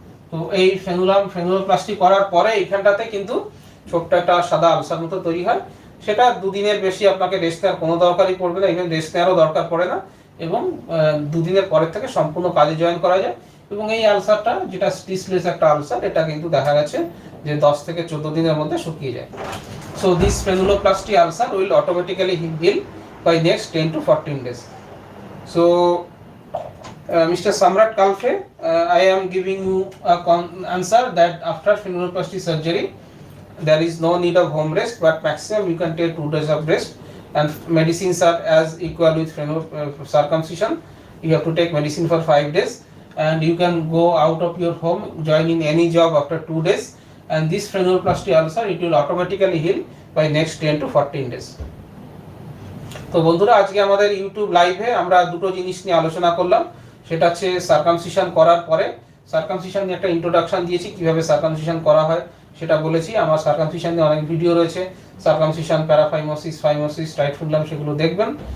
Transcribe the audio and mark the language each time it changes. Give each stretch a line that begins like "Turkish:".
Bangla: তো এই ফ্রেনুলোপ্লাস্টি করার পরে এইখানটাতে কিন্তু ছোট্ট একটা সাদা আলসার মতো তৈরি হয়, সেটা 2 দিনের বেশি আপনাকে রেস্ট নেওয়ার কোনো দরকারই পড়বে না, ইভেন রেস্ট নেওয়ারও দরকার পড়ে না, এবং 2 দিনের পরের থেকে সম্পূর্ণ কাজে জয়েন করা যায়। এবং এই আলসারটা যেটা স্টিচলেস একটা আলসার, এটা কিন্তু দেখা গেছে যে 10 থেকে 14 দিনের মধ্যে শুকিয়ে যায়।
English: So this frenuloplasty ulcer will automatically heal by next 10 to 14 days. So Mr. Samrat Kalfe, I am giving you a answer that after frenuloplasty surgery there is no need of home rest, but maximum you can take 2 days of rest, and medicines are as equal with circumcision. You have to take medicine for 5 days, and you can go out of your home, join in any job after 2 days, and this frenuloplasty ulcer it will automatically heal by next 10 to 14 days.
Bangla: তো বন্ধুরা, আজকে আমাদের YouTube লাইভে আমরা দুটো জিনিস নিয়ে আলোচনা করলাম, সেটা হচ্ছে সার্কামসিশন করার পরে। সার্কামসিশন নিয়ে একটা ইন্ট্রোডাকশন দিয়েছি, কিভাবে সার্কামসিশন করা হয় সেটা বলেছি। আমার সার্কামসিশন নিয়ে অনেক ভিডিও রয়েছে, circumcision, paraphimosis, phimosis, tight frenulum, সেগুলো দেখবেন।